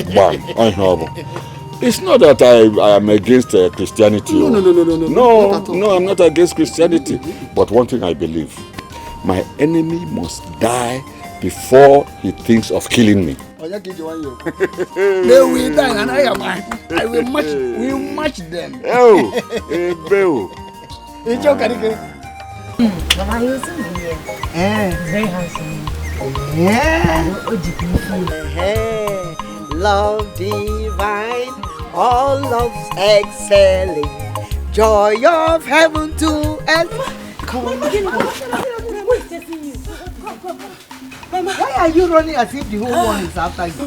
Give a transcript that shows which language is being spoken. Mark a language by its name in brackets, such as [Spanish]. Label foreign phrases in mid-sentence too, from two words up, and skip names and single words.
[English] It's not that I am against Christianity. No. No, I'm not against Christianity. But one thing I believe, my enemy must die before he thinks of killing me. They will die and I will match them. Tonto Dikeh. Mama, you see me here. Very handsome. Love divine, all love's excelling, joy of heaven to earth. Come on. Mama, why are you running as if the whole world is after you?